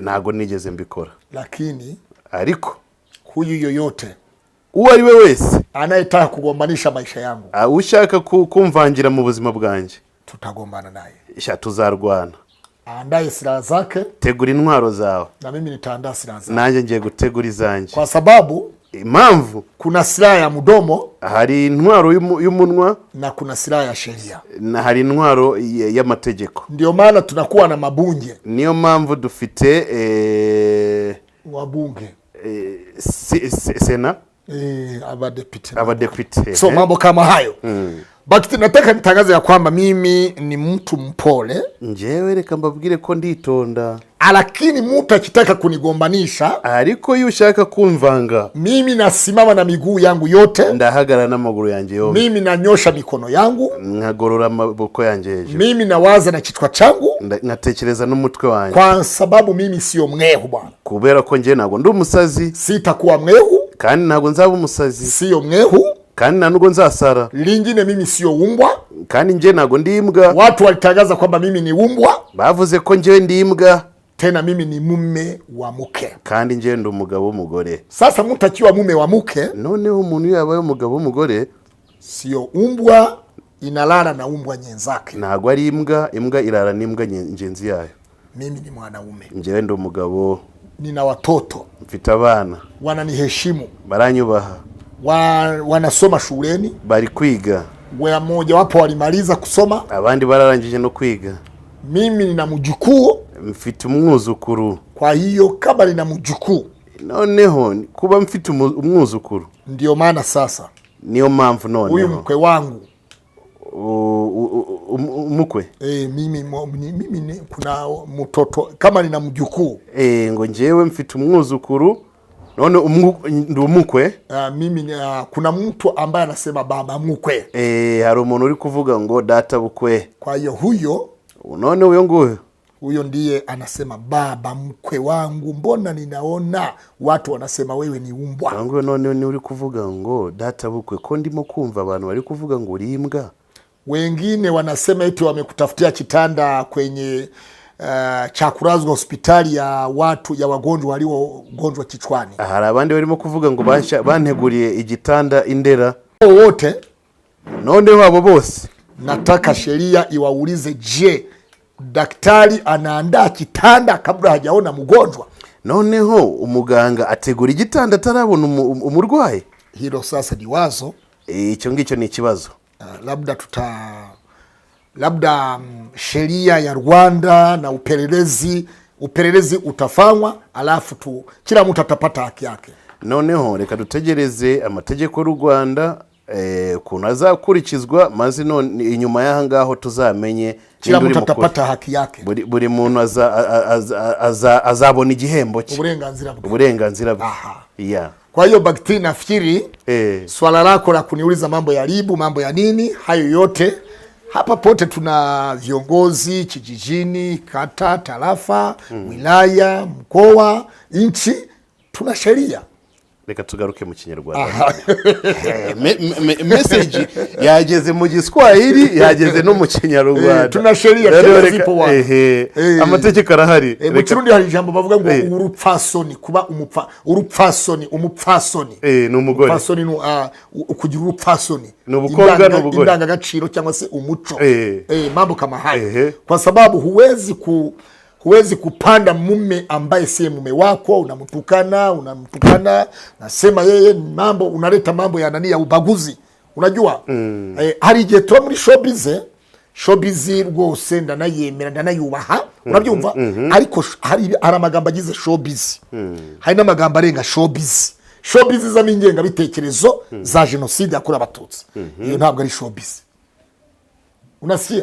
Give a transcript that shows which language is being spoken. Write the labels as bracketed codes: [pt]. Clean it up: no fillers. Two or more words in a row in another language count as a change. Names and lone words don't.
[rw] nago nigeze mbikora. [sw] Lakini [rw] ariko [sw] huyu yoyote [rw] uwo ari we wese [sw] anayetaka kugombanisha maisha yangu, [rw] ushaka kumvangira mu buzima bwanje, [sw] tutagombana naye, [rw] tuzarwana. [sw] Aandaye silaha zake, [rw] tegura intwaro zawe, [sw] na mimi nitaandaa silaha zangu. [rw] Nanjye ngiye gutegura izanjye, [sw] kwa sababu [rw] impamvu [sw] kuna silaha ya mdomo, [rw] hari intwaro y'umunwa, [sw] na kuna silaha ya sheria, [rw] na hari intwaro y'amategeko. [sw] Ndio maana tunakuwa na mabunge, [rw] niyo mpamvu dufite [sw] wabunge, sena, abadepite. So mambo kama hayo. Bakti nataka nitangaze ya kwamba mimi ni mtu mpole. [rw] Njewe reka mbabwire ko nditonda. [sw] Lakini mtu akitaka kunigombanisha, [rw] ariko yushaka kumvanga, [sw] mimi nasimama na miguu yangu yote, [rw] ndahagara n'amaguru yanjye yombi. [sw] Mimi nanyosha mikono yangu, [rw] nkagorora amaboko yanjye hejuru. [sw] Mimi nawaza na kichwa changu, [rw] ngatekereza n'umutwe wanjye. [sw] Kwa sababu mimi sio mwehu bwana. [rw] Kubera ko nje nago ndi umusazi, [sw] sitakuwa mwehu, [rw] kandi nago nzaba umusazi. [sw] Sio mwehu, [rw] kandi nanugo nzasara. [sw] Lingine mimi sio umbwa, [rw] kandi nje nago ndi imbwa. [sw] Watu walitangaza kwamba mimi ni umbwa, [rw] bavuze ko nje ndi imbwa. [sw] Tena mimi ni mume wa mke, [rw] kandi nje ndi umugabo w'umugore. [sw] Sasa mtu akiwa mume wa mke, [rw] noneho umuntu yabaye umugabo w'umugore, [sw] sio umbwa inalala na umbwa nyenzake. [rw] Ntago ari imbwa irara n'imbwa ngenzi yayo. [sw] Mimi ni mwanaume, [rw] njewe ndi umugabo [sw] nina watoto, [rw] mfite abana [sw] wananiheshimu, [rw] baranyubaha, [sw] wanasoma shuleni, [rw] bari kwiga, [sw] mmoja wapo walimaliza kusoma, [rw] abandi bararangije no kwiga. [sw] Mimi nina mjukuu, [rw] mfite umwuzukuru. [sw] Kwa hiyo kama nina mjukuu, [rw] noneho kuba mfite umwuzukuru, [sw] ndio maana sasa [rw] niyo mpamvu noneho [sw] huyu mkwe wangu [rw] umukwe [sw] mimi kuna mtoto kama nina mjukuu [rw] ngo njewe mfite umwuzukuru none ndi umukwe. [sw] Mimi kuna mtu ambaye anasema baba mkwe. [rw] Hari umuntu uri kuvuga ngo data bukwe. [sw] Kwa hiyo huyo [rw] none huyo [sw] ndiye anasema baba mkwe wangu. Mbona ninaona watu wanasema wewe ni umbwa? [rw] Ngo none ni uri kuvuga ngo data bukwe, ko ndimo kumva abantu bari kuvuga ngo uri imbwa. [sw] Wengine wanasema eti wamekutafutia kitanda kwenye cha kurazwa hospitali ya watu ya wagonjwa waliogonjwa kichwani. [rw] Hari abandi barimo kuvuga ngo banteguriye igitanda Indera. [sw] Wote [rw] none wabo bose [sw] nataka sheria iwaulize, je, daktari anaandaa kitanda kabla hajaona mgonjwa? [rw] Noneho umuganga ategura igitanda atarabona umurwayi? [sw] Hilo sasa ni wazo. [rw] Icyo ngicyo ni ikibazo. [sw] Labda sheria ya Rwanda na upelelezi utafanywa, alafu kila mtu atapata haki yake. [rw] Noneho reka dutegereze amategeko y'u Rwanda kuntu azakurikizwa, maze none inyuma y'ahangaho tuzamenye [sw] kila mtu atapata haki yake. [rw] Buri muntu azabona igihembo cye, uburenganzira bwe. Yeah. [sw] Kwa hiyo Bakti, nafikiri swala lako la kuniuliza mambo ya libu, mambo ya nini, hayo yote hapa pote tuna viongozi kijijini, kata, tarafa, wilaya, mkoa, nchi, tuna sheria. [rw] Reka tugaruke mu Kinyarwanda. Message yageze mu Giswahili, yageze no mu Kinyarwanda. [sw] Tuna sheria zipo wa. [rw] Amategeko arahari. Mu Kirundi hari ijambo bavuga ngo urupfasoni, kuba umupfasoni. Ni umugore. Umupfasoni kugira urupfasoni. Ni ubukobwa n'ubugore. Indangagaciro cyangwa se umuco. [sw] Mambo kama hayo. Kwa sababu huwezi kupanda mume ambaye si mume wako, unamtukana, nasema yeye mambo, unaleta mambo ya nani ya ubaguzi. [rw] Unajua hari igihe tuba muri showbiz rwose ndanayemera ndanayubaha, unabyumva, ariko hari amagambo agize showbiz, hari n'amagambo arenga showbiz z'amo ingengabitekerezo za genocide yakorewe Abatutsi. Iyo ntabwo ari showbiz. Unasikia